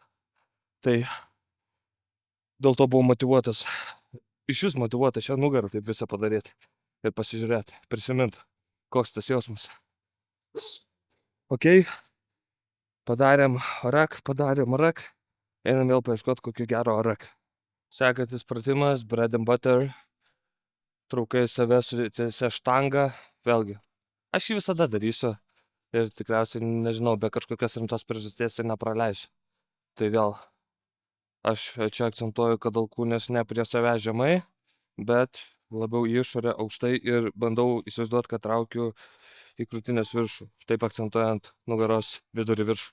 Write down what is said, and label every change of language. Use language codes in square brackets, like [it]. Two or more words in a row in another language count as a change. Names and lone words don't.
[lt] Tai dėl to buvau motyvuotas, iš vis motyvuotas šią nugarą taip visą padaryti ir pasižiūrėti, prisimint, koks tas jausmas. Ok, padarėm rak, einam vėl paieškoti kokio gero rak. Sekantis pratimas, [en] bread and butter, [lt] traukai save sutiesia štangą, vėlgi, aš jį visada darysiu ir tikriausiai, nežinau, be kažkokios rimtos priežasties ir nepraleisiu. Tai vėl, aš čia akcentuoju, kad alkūnės ne prie savęs žemai, bet labiau į išorę aukštai ir bandau įsivaizduoti, kad traukiu į krūtinės viršų, taip akcentuojant nugaros vidurį viršų.